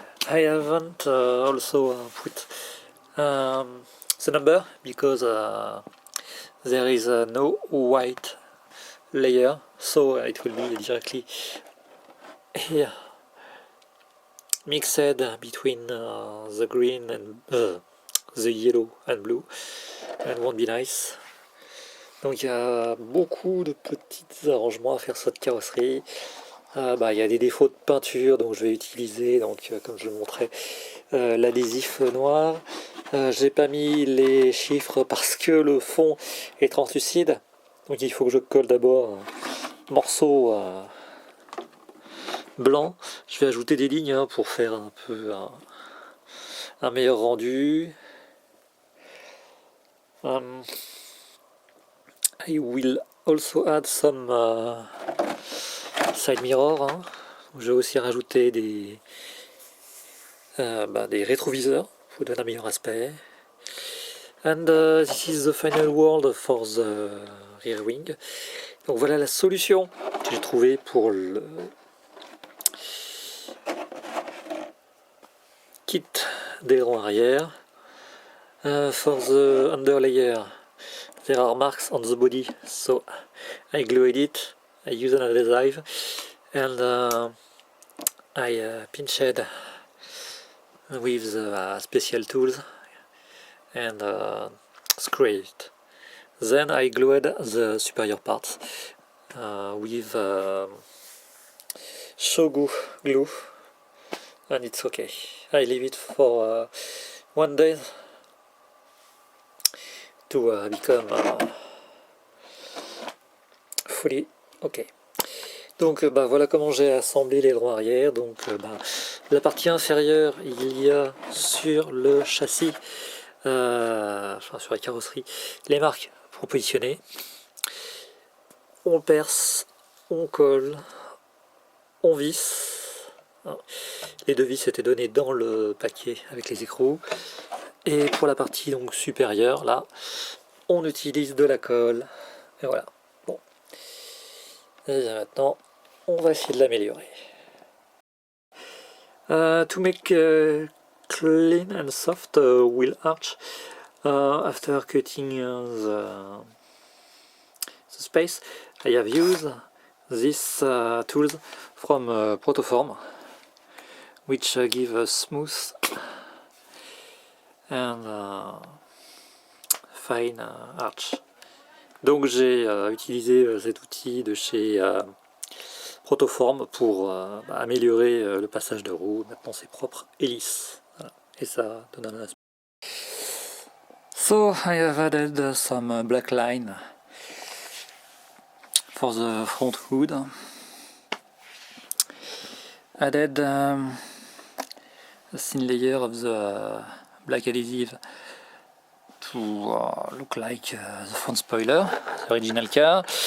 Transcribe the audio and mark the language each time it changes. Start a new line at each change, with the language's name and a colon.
English: I haven't also put the number because there is no white layer, so it will be directly here mixed between the green and the yellow and blue, and won't be nice.
French: Donc il y a beaucoup de petits arrangements à faire sur cette carrosserie. Il y a des défauts de peinture, donc je vais utiliser, comme je le montrais, l'adhésif noir. J'ai pas mis les chiffres parce que le fond est translucide, donc il faut que je colle d'abord un morceau blanc. Je vais ajouter des lignes pour faire un peu un meilleur rendu.
English: I will also add some side mirror.
French: Je vais aussi rajouter des rétroviseurs pour donner un meilleur aspect.
English: And this is the final word for the rear wing.
French: Donc voilà la solution que j'ai trouvée pour le kit d'aileron arrière.
English: For the underlayer, there are marks on the body, so I glued it. I use an adhesive and I pinched with the special tools and screwed it. Then I glued the superior parts with Shogu glue, and it's okay. I leave it for 1 day to become fully okay.
French: Donc voilà comment j'ai assemblé l'aileron arrière. Donc la partie inférieure, il y a sur le châssis, sur la carrosserie, les marques pour positionner. On perce, on colle, on visse. Les deux vis étaient données dans le paquet avec les écrous. Et pour la partie donc supérieure, là, on utilise de la colle. Et voilà. Bon. Et maintenant, on va essayer de l'améliorer.
English: To make clean and soft wheel arch, after cutting the space, I have used these tools from Protoform, which give a smooth and fine arch.
French: Donc j'ai utilisé cet outil de chez Protoform pour améliorer le passage de roue. Maintenant c'est propre et lisse. Voilà. Et ça donne un aspect.
English: So I have added some black line for the front hood. Added a thin layer of the black adhesive to look like the front spoiler, the original car.